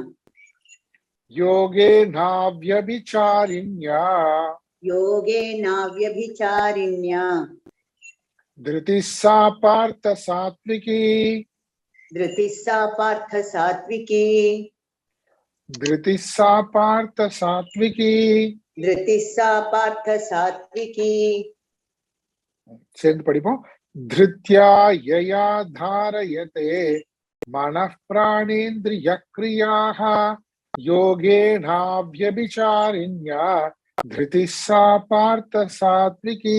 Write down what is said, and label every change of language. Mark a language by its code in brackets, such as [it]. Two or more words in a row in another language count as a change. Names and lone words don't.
[sa] योगेनाव्यभिचारिण्या, योगेनाव्यभिचारिण्या, धृतिः सा पार्थ सात्त्विकी, धृतिः सा पार्थ सात्त्विकी, धृति सा पार्थ सात्त्विकी. धृतिः सा पार्थ सात्विकी [ta] சேர்ந்து படிப்போம். [sa] धृत्या यया धारयते मनः प्राणेन्द्रिय क्रियाः योगेनाव्यभिचारिण्या धृति सा पार्थ सात्त्विकी.